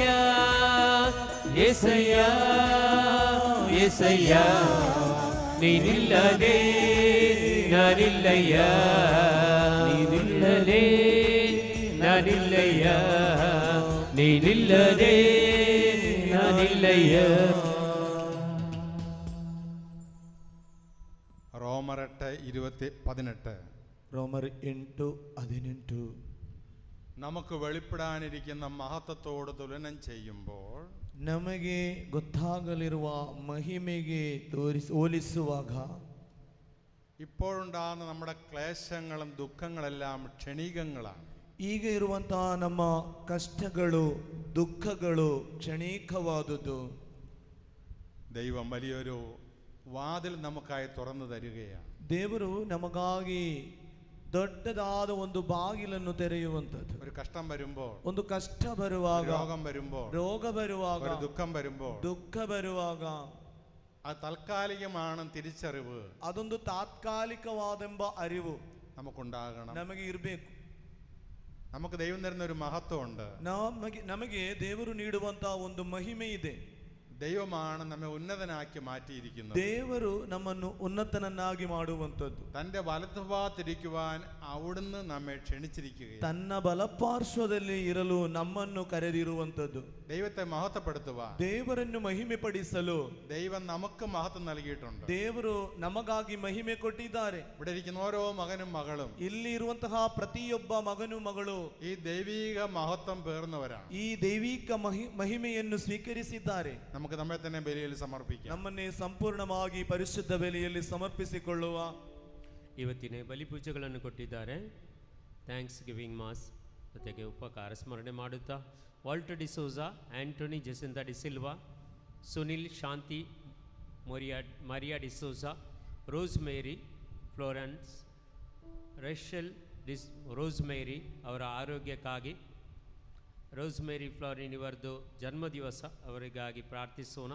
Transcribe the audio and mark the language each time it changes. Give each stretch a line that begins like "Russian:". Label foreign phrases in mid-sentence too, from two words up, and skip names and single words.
Kannada: ಯೆಸಯ್ಯ ಯೆಸಯ್ಯ, ನೀನಿಲ್ಲದೆ ನಾನಿಲ್ಲಯ್ಯ. ನೀನಿಲ್ಲದೆ ನಾನಿಲ್ಲಯ್ಯ. ನೀನಿಲ್ಲದೆ ನಾನಿಲ್ಲಯ್ಯ.
Malayalam: റോമർ 8:18. റോമർ 8:18. നമുക്ക് വെളിപ്പെടാനിരിക്കുന്ന മഹത്വത്തോട് തുലനം ചെയ്യുമ്പോൾ
Kannada: ನಮಗೆ ಗೊತ್ತಾಗಲಿರುವ ಮಹಿಮೆಗೆ ಹೋಲಿಸುವಾಗ
Malayalam: ഇപ്പോഴുണ്ടാകുന്ന നമ്മുടെ ക്ലേശങ്ങളും ദുഃഖങ്ങളെല്ലാം ക്ഷണികങ്ങളാണ്.
Kannada: ಈಗ ಇರುವಂತಹ ನಮ್ಮ ಕಷ್ಟಗಳು ದುಃಖಗಳು ಕ್ಷಣಿಕವಾದುದು.
Malayalam: ദൈവം വലിയൊരു വാതിൽ നമുക്കായി തുറന്നു തരികയാണ്.
Kannada: ದೇವರು ನಮಗಾಗಿ ದೊಡ್ಡದಾದ ಒಂದು ಬಾಗಿಲನ್ನು ತೆರೆಯುವಂಥದ್ದು.
Malayalam: ഒരു കഷ്ടം വരുമ്പോൾ,
Kannada: ಒಂದು ಕಷ್ಟ ಬರುವಾಗ,
Malayalam: രോഗം വരുമ്പോൾ,
Kannada: ರೋಗ ಬರುವಾಗ,
Malayalam: ഒരു ദുഃഖം വരുമ്പോൾ,
Kannada: ದುಃಖ ಬರುವಾಗ
Malayalam: അത് താൽക്കാലികമാണ് തിരിച്ചറിവ്
Kannada: ಅದೊಂದು ತಾತ್ಕಾಲಿಕವಾದೆಂಬ ಅರಿವು
Malayalam: നമുക്കുണ്ടാകണം.
Kannada: ನಮಗೆ ಇರಬೇಕು.
Malayalam: നമുക്ക് ദൈവം തരുന്ന ഒരു മഹത്വമുണ്ട്.
Kannada: ನಮಗೆ ದೇವರು ನೀಡುವಂತಹ ಒಂದು ಮಹಿಮೆ ಇದೆ.
Malayalam: ദൈവമാണ് നമ്മെ ഉന്നതനാക്കി മാറ്റിയിരിക്കുന്നത്.
Kannada: ದೇವರು ನಮ್ಮನ್ನು ಉನ್ನತನನ್ನಾಗಿ ಮಾಡುವಂಥದ್ದು.
Malayalam: തന്റെ വലതുഭാഗത്തിരിക്കുവാൻ അവിടുന്ന് നമ്മെ ക്ഷണിച്ചിരിക്കുകയാണ്.
Kannada: ತನ್ನ ಬಲಪಾರ್ಶ್ವದಲ್ಲಿ ಇರಲು ನಮ್ಮನ್ನು ಕರೆದಿರುವಂಥದ್ದು.
Malayalam: ദൈവത്തെ മഹത്വപ്പെടുത്തുവാൻ,
Kannada: ದೇವರನ್ನು ಮಹಿಮೆ ಪಡಿಸಲು
Malayalam: ദൈവം നമുക്ക് മഹത്വം നൽകിയിട്ടുണ്ട്.
Kannada: ದೇವರು ನಮಗಾಗಿ ಮಹಿಮೆ ಕೊಟ್ಟಿದ್ದಾರೆ.
Malayalam: ഇവിടെ ഇരിക്കുന്ന ഓരോ മകനും മകളും
Kannada: ಇಲ್ಲಿ ಇರುವಂತಹ ಪ್ರತಿಯೊಬ್ಬ ಮಗನು ಮಗಳು
Malayalam: ഈ ദൈവീക മഹത്വം പേർന്നവരാണ്.
Kannada: ಈ ದೈವಿಕ ಮಹಿಮೆಯನ್ನು ಸ್ವೀಕರಿಸಿದ್ದಾರೆ.
Malayalam: നമുക്ക് നമ്മെ തന്നെ ബലിയിൽ സമർപ്പിക്കാം.
Kannada: ನಮ್ಮನ್ನೇ ಸಂಪೂರ್ಣವಾಗಿ ಪರಿಶುದ್ಧ ಬಲಿಯಲ್ಲಿ ಸಮರ್ಪಿಸಿಕೊಳ್ಳುವ. ಇವತ್ತಿನ ಬಲಿಪೂಜೆಗಳನ್ನು ಕೊಟ್ಟಿದ್ದಾರೆ.
English: thanks giving mass
Kannada: ಜೊತೆಗೆ ಉಪಕಾರ ಸ್ಮರಣೆ ಮಾಡುತ್ತಾ ವಾಲ್ಟರ್ ಡಿಸೋಜಾ, ಆಂಟೋನಿ ಜೆಸಿಂತಾ ಡಿಸಿಲ್ವಾ, ಸುನಿಲ್ ಶಾಂತಿ, ಮರಿಯಾ ಡಿಸೋಜಾ, ರೋಸ್ ಮೇರಿ ಫ್ಲೋರೆನ್ಸ್, ರೆಷಲ್ ರೋಸ್ ಮೇರಿ ಅವರ ಆರೋಗ್ಯಕ್ಕಾಗಿ, ರೋಸ್ ಮೇರಿ ಫ್ಲೋರಿನ್ ಇವರದು ಜನ್ಮದಿವಸ ಅವರಿಗಾಗಿ ಪ್ರಾರ್ಥಿಸೋಣ.